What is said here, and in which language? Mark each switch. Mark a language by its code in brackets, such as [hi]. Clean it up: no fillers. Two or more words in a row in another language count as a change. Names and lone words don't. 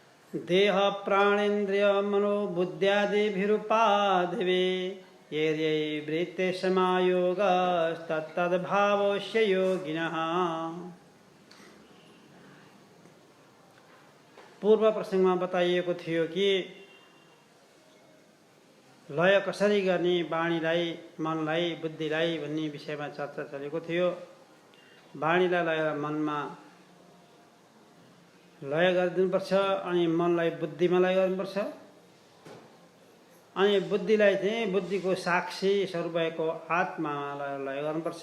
[sa] देह प्राणेन्द्रिय मनोबुद्ध्यादिभिरुपाधिवे ये वृत्ते समायोगस्तत्तद्भावस्य योगिनः। [ne] पूर्व प्रसंगमा बताइएको थियो कि लय कसरी गर्ने वाणीलाई, मनलाई, बुद्धिलाई भन्ने विषयमा चर्चा चलेको थियो। वाणीलाई लय मनमा लय गरिदिनुपर्छ, अनि मनलाई बुद्धिमा लय गर्नुपर्छ, अनि बुद्धिलाई चाहिँ बुद्धिको साक्षी स्वरूप भएको आत्मामा लय गर्नुपर्छ।